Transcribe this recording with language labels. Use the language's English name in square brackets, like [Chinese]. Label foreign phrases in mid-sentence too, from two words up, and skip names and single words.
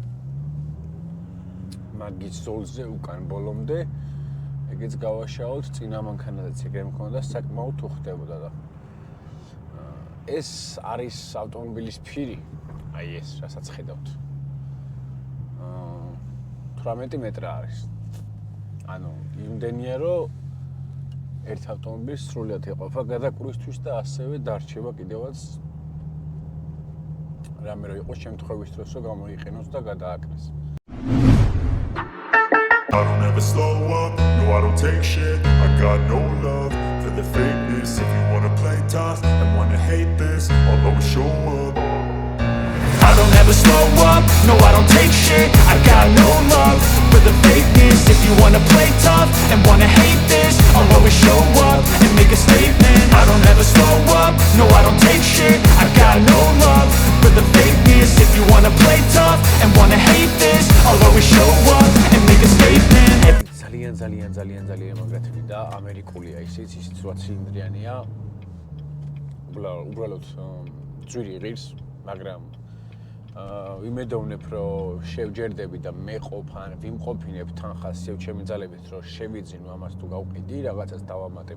[Georgian] მაგის ზოლზე უკან ბოლომდე ეგეც გავაშაოთ წინა მანქანაზეც ეგრე მქონდა საკმაოდ უხდებოდა და ეს არის ავტომობილის ფირი აი ეს რასაც ხედავთ 18 მეტრა არის. ანუ იმდენია რომ ერთ ავტომობილს სრულად ეყოფა გადაკვირვისთვის და ასევე დარჩება კიდევაც რამე რო იყოს შემთხვევის დროს რომ გამოიყენოს და გადააკრეს. [English] I don't ever slow up, no I don't take shit. I got no love for the fakeness. If you wanna play tough and wanna hate this, I'll always show up. I don't ever slow up, no I don't take shit. I got no love for the fakeness. If you wanna play tough and wanna hate this, I'll always show up and make a statement. I don't ever slow up, no I don't take shit. I got no love for the fakeness. If you wanna play tough and wanna hate this, I'll always show up and make a statement. [Georgian] ძალიან მაგრათი და ამერიკულია ისიც 8 ცილინდრიანია. უბრალოდ ძვირი ღირს, მაგრამ ვიმედოვნებ რომ შევჯერდები და მეყოფ ან ვიმყოფინებ თანხას ჩემი ძალებით რომ შევიძინო ამას თუ გავყიდი რაღაცას დავამატებ